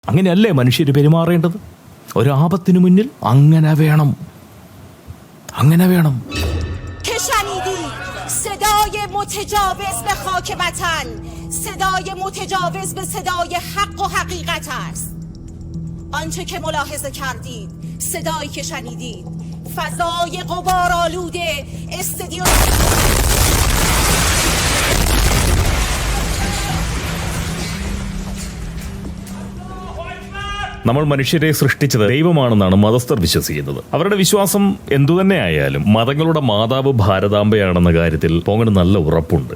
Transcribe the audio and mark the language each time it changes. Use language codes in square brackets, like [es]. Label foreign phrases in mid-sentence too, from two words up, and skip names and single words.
[ml] അങ്ങനെയല്ലേ മനുഷ്യർ പെരുമാറേണ്ടത്? ഒരാപത്തിനു മുന്നിൽ അങ്ങനെ വേണം. [fa] که شنیدی صدای متجاوز به خاک وطن صدای متجاوز به صدای حق و حقیقت است. آنچه که ملاحظه کردید، صدایی که شنیدید، فضای غبارآلوده استدیو [ml] നമ്മൾ മനുഷ്യരെ സൃഷ്ടിച്ചത് ദൈവമാണെന്നാണ് മതസ്ഥർ വിശ്വസിക്കുന്നത്. അവരുടെ വിശ്വാസം എന്തുതന്നെ ആയാലും മതങ്ങളുടെ മാതാവ് ഭാരതാംബയാണെന്ന കാര്യത്തിൽ പോങ്ങന് നല്ല ഉറപ്പുണ്ട്.